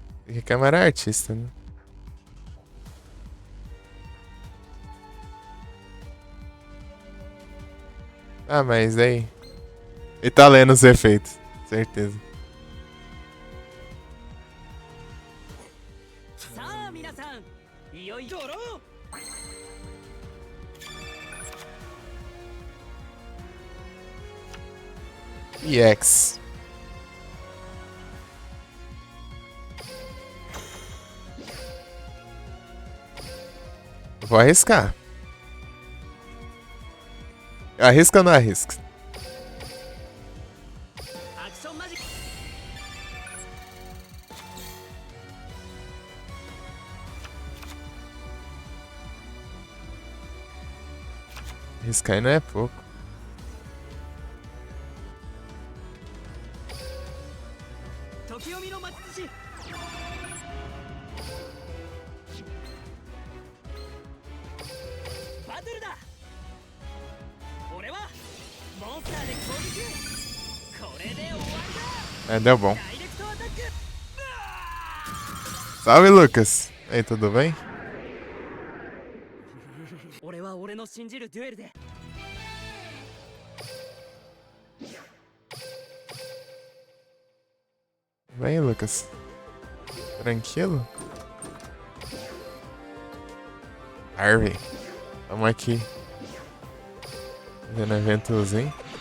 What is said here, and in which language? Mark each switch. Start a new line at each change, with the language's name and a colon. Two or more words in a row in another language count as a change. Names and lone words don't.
Portuguese: Porque câmera é artista, né? Ah, mas aí. Ele tá lendo os efeitos, certeza.
Japanese: さあ皆さんいよいよドロー
Portuguese: EX. Vou arriscar. Arrisca ou não arrisca?
Japanese: アクションマジック
Portuguese: Arriscar aí não é pouco.
Japanese: Tokiomi no Matsushi バトルだ俺はモンスターで攻撃これで終わりだ
Portuguese: É, deu bom.
Japanese: ダイレクトアタック
Portuguese: Salve, Lucas. E aí, tudo bem?
Japanese: 俺は俺の信じるデュエルで
Portuguese: Vem, Lucas. Tranquilo? Harvey. Tamo aqui. Fazendo eventozinho.